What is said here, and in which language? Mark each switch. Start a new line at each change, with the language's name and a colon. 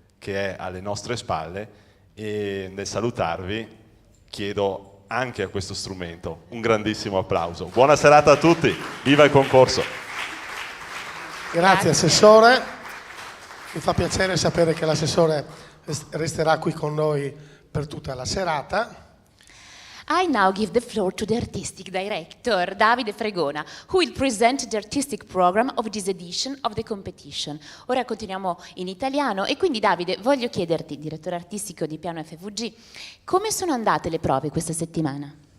Italian: che è alle nostre spalle, e nel salutarvi chiedo anche a questo strumento un grandissimo applauso. Buona serata a tutti, viva il concorso! Grazie Assessore, mi fa piacere sapere che l'Assessore resterà qui con noi per tutta la serata.
English: I now give the floor to the artistic director, Davide Fregona, who will present the artistic program of this edition of the competition.
Italian: Ora continuiamo in italiano e quindi Davide voglio chiederti, direttore artistico di PianoFVG, come sono andate le prove questa settimana?